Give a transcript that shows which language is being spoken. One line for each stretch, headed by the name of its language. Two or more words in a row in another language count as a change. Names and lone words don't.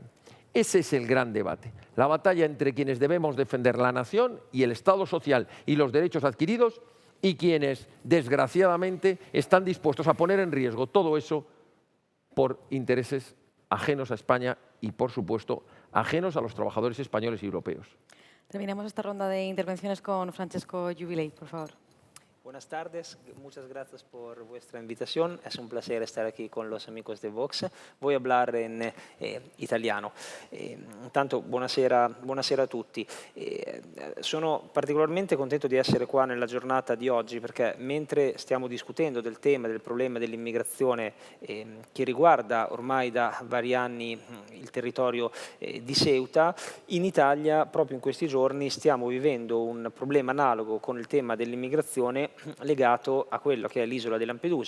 Spanish: Ese es el gran debate, la batalla entre quienes debemos defender la nación y el Estado social y los derechos adquiridos y quienes, desgraciadamente, están dispuestos a poner en riesgo todo eso por intereses ajenos a España y, por supuesto, ajenos a los trabajadores españoles y europeos. Terminamos esta ronda de intervenciones con Francesco Jubilei, por favor. Buenas tardes, muchas gracias por vuestra invitación. Es un placer estar aquí con los amigos de Vox. Voy a hablar en italiano.
Italian: Intanto, buonasera a tutti. Sono particolarmente contento di essere qua nella giornata di oggi perché mentre stiamo discutendo del tema, del problema dell'immigrazione che riguarda ormai da vari anni il territorio di Ceuta, in Italia proprio in questi giorni stiamo vivendo un problema analogo con il tema dell'immigrazione legato a quello che è l'isola di Lampedusa.